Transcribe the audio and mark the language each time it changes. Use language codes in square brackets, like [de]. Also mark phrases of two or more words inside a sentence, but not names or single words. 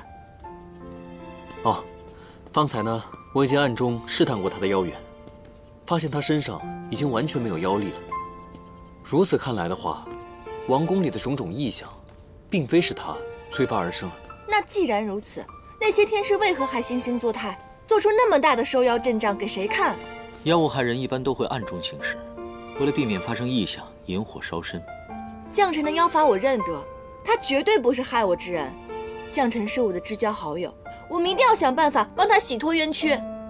[zh] 哦，方才呢，我已經暗中試探過他的妖元，發現他身上已經完全沒有妖力了。如此看來的話，王宮裡的種種異象，並非是他催發而生。那既然如此，那些天師為何還惺惺作態，做出那麼大的收妖陣仗給誰看？妖物害人一般都會暗中行事，為了避免發生異象，引火燒身。將臣的妖法我認得，他絕對不是害我之人。將臣是我的至交好友，我們一定要想辦法幫他洗脫冤屈。